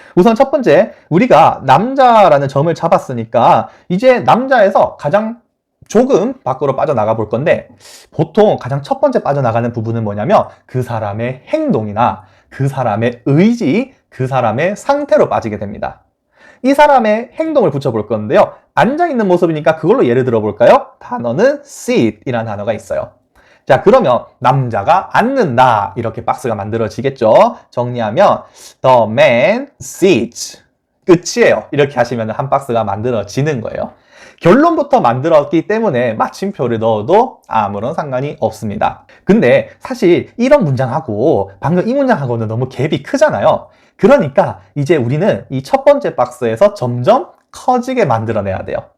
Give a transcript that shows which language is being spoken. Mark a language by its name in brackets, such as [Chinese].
[Korean] 우선 첫 번째, 우리가 남자라는 점을 잡았으니까 이제 남자에서 가장 조금 밖으로 빠져나가 볼 건데 보통 가장 첫 번째 빠져나가는 부분은 뭐냐면 그 사람의 행동이나 그 사람의 의지, 그 사람의 상태로 빠지게 됩니다. 이 사람의 행동을 붙여볼 건데요. 앉아있는 모습이니까 그걸로 예를 들어볼까요? 단어는 sit 이라는 단어가 있어요. 자, 그러면 남자가 앉는다 이렇게 박스가 만들어지겠죠. 정리하면 [English] The man sits [Korean] 끝이에요. 이렇게 하시면 한 박스가 만들어지는 거예요. 결론부터 만들었기 때문에 마침표를 넣어도 아무런 상관이 없습니다. 근데 사실 이런 문장하고 방금 이 문장하고는 너무 갭이 크잖아요. 그러니까 이제 우리는 이 첫 번째 박스에서 점점 커지게 만들어내야 돼요.